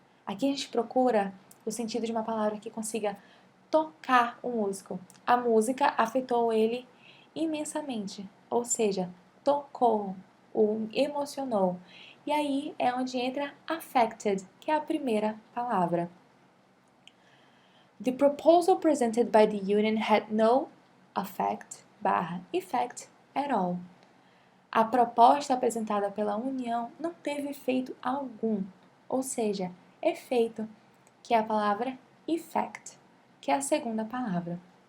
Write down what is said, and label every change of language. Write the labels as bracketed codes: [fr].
[pt] Aqui a gente procura o sentido de uma palavra que consiga tocar o músico. A música afetou ele imensamente, ou seja, tocou, o emocionou. E aí é onde entra affected, que é a primeira palavra. [en] The proposal presented by the union had no effect at all. [pt] A proposta apresentada pela União não teve efeito algum, ou seja, efeito, que é a palavra effect, que é a segunda palavra.